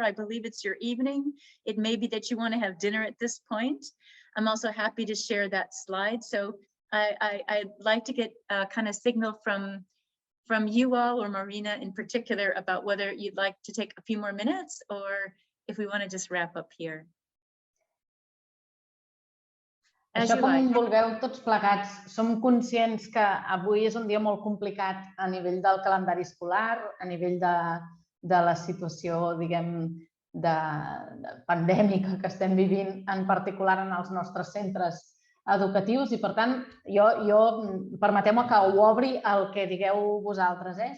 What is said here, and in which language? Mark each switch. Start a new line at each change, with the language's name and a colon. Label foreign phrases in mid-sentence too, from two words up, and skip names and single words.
English: I believe it's your evening. It may be that you want to have dinner at this point. I'm also happy to share that slide. So I'd like to get a kind of signal from you all, or Marina in particular, about whether you'd like to take a few more minutes or if we want to just wrap up here.
Catalan: Això com vulgueu tots plegats. Som conscients que avui és un dia molt complicat a nivell del calendari escolar, a nivell de la situació, diguem, pandèmica que estem vivint, en particular en els nostres centres educatius, i per tant, permeteu-me que ho obri el que digueu vosaltres.